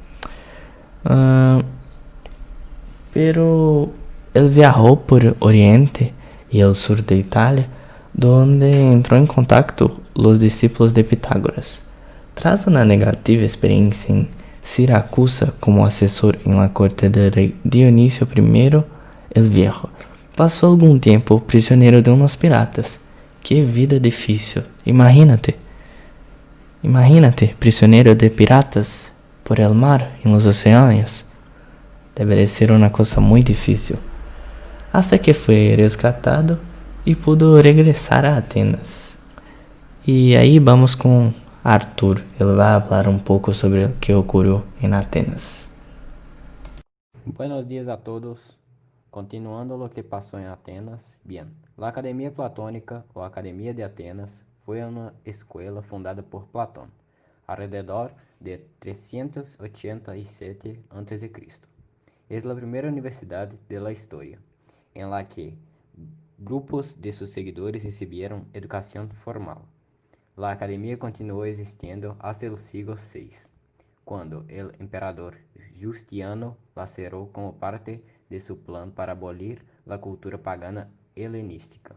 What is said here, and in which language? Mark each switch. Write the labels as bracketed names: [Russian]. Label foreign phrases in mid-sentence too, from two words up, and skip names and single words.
[Portuguese] Pero ele viajou por Oriente e o sul de Itália, onde entrou em contato os discípulos de Pitágoras. Tras uma negativa experiência em Siracusa como assessor [Spanish] em la corte [Portuguese] de rei Dionísio I [Spanish] el Viejo, [Portuguese] passou algum tempo prisioneiro de uns piratas. Que vida difícil! Imagínate, prisioneiro de piratas [Spanish] por el mar [Portuguese] em los oceanos. Deve ser uma coisa muito difícil. Hasta que foi resgatado e pudo regressar a Atenas. E aí vamos com Arthur. Ele vai falar um pouco sobre o que ocorreu em Atenas. [Spanish] Buenos días a todos. Continuando lo que pasó en Atenas, bien. La Academia Platónica, [Portuguese] ou Academia de Atenas, foi uma escola fundada por Platão, [Spanish] alrededor de 387 a.C. Es la primera universidad de la historia, en la que grupos de sus seguidores recibieron educación formal. La academia continuó existiendo hasta el siglo VI, cuando el emperador Justiniano la cerró como parte de su plan para abolir la cultura pagana helenística.